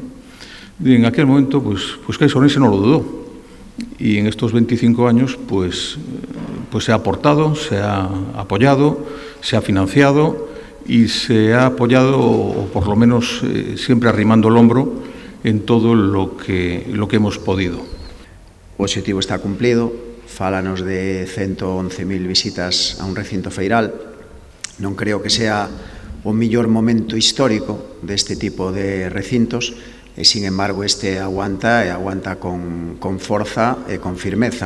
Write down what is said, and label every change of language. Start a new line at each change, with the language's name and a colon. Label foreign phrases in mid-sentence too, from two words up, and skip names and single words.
Spanish: Y en aquel momento pues CAEX Ourense no lo dudó, y en estos 25 años pues se ha aportado, se ha apoyado, se ha financiado y se ha apoyado, o por lo menos siempre arrimando el hombro en todo lo que hemos podido.
Galician: O obxectivo está cumplido, fálanos de 111.000 visitas a un recinto feiral. Non creo que sea o mellor momento histórico deste tipo de recintos, e,
Spanish: sin embargo,
Galician: este aguanta con forza e con firmeza.